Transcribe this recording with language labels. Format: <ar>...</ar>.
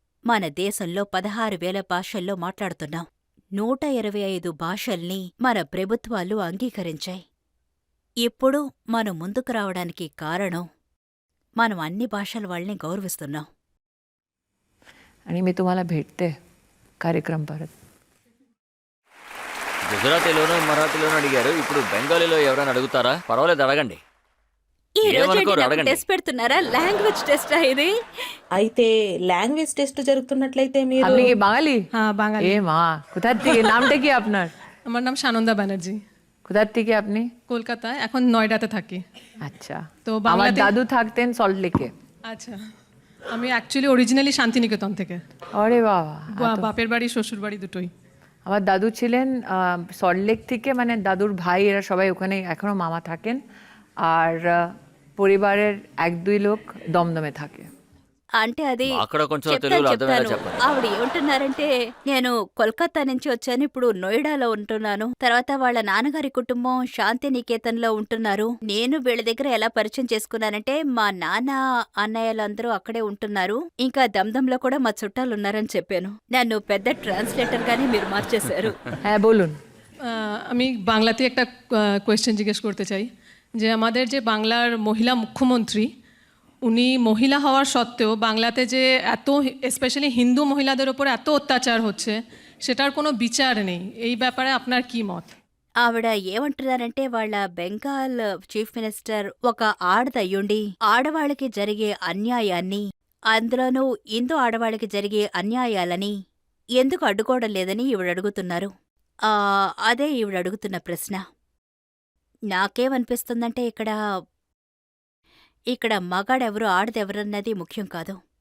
<te>మన దేశంలో 16,000 భాషల్లో మాట్లాడుతున్నాం. 125 భాషల్ని మన ప్రభుత్వాలు అంగీకరించాయి. ఇప్పుడు మనం ముందుకు రావడానికి కారణం మనం అన్ని భాషల వాళ్ళని గౌరవిస్తున్నాం.</te> <mr>आणि मी तुम्हाला भेटते कार्यक्रम परत.</mr> <te>గుజరాతీలోనూ మరాఠీలోనూ అడిగారు, ఇప్పుడు బెంగాలీలో ఎవరైనా అడుగుతారా? పర్వాలేదు, అడగండి. ఈ రోజు ఏమనుకోరు, నాకు అడగండి. టెస్ట్ పెడుతున్నారా? లాంగ్వేజ్ టెస్టా ఇది? అయితే లాంగ్వేజ్ టెస్ట్ జరుగుతున్నట్లయితే మీరు</te> <bn>আপনি কি বাঙালি? হ্যাঁ বাঙালি। এ মা, কোথার থেকে? নামটা কি আপনার? আমার নাম সানন্দা ব্যানার্জি, কোথার থেকে আপনি? কলকাতায়, এখন নয়ডাতে থাকি। আচ্ছা, তো আমার বাংলাদেশ- দাদু থাকতেন সল্ট লেকে। আচ্ছা, আমি অ্যাকচুয়ালি অরিজিনালি শান্তিনিকেতন থেকে। আরে বাবা, বাপের বাড়ি শ্বশুর বাড়ি দুটোই। আমার দাদু ছিলেন সল্টলেক থেকে, মানে দাদুর ভাই এরা সবাই ওখানে এখনো মামা থাকেন, আর পরিবারের 1-2 লোক দমদমে থাকে।</bn> <te>అంటే అది అక్కడ కొంచెం చెప్తాను, తెలుగులో అర్థమయ్యేలా చెప్తాను. చెప్పండి. ఆవిడ ఏమంటున్నారంటే, నేను కోల్కతా నుంచి వచ్చాను, ఇప్పుడు నోయిడాలో ఉంటున్నాను. తర్వాత వాళ్ళ నాన్నగారి కుటుంబం శాంతినికేతన్లో ఉంటున్నారు. నేను వీళ్ళ దగ్గర ఎలా పరిచయం చేసుకున్నానంటే, మా నాన్న అన్నయ్యలందరూ అక్కడే ఉంటున్నారు. ఇంకా దమ్దంలో కూడా మా చుట్టాలున్నారని చెప్పాను. నన్ను పెద్ద ట్రాన్స్లేటర్ గానే మీరు మార్చేశారు.</te> <bn>হ্যাঁ বলুন। আমি বাংলাতে একটা কোয়েশ্চেন জিজ্ঞেস করতে চাই, যে আমাদের যে বাংলার মহিলা মুখ্যমন্ত্রী, উনি মহিলা হওয়ার সত্ত্বেও বাংলাতে যে এত স্পেশালি হিন্দু মহিলাদের ওপর এত অত্যাচার হচ্ছে, সেটার কোনো বিচার নেই। এই ব্যাপারে আপনার কি মত?</bn> <te>ఆవిడ ఏమంటున్నారంటే, వాళ్ళ బెంగాల్ చీఫ్ మినిస్టర్ ఒక ఆడదయ్యుండి ఆడవాళ్ళకి జరిగే అన్యాయాన్ని, అందులోనూ హిందూ ఆడవాళ్ళకి జరిగే అన్యాయాలని ఎందుకు అడ్డుకోవడం లేదని ఈవిడ అడుగుతున్నారు. అదే ఈవిడ అడుగుతున్న ప్రశ్న. నాకేమనిపిస్తుందంటే, ఇక్కడ మగాడెవరు ఆడదెవరన్నది ముఖ్యం కాదు.</te>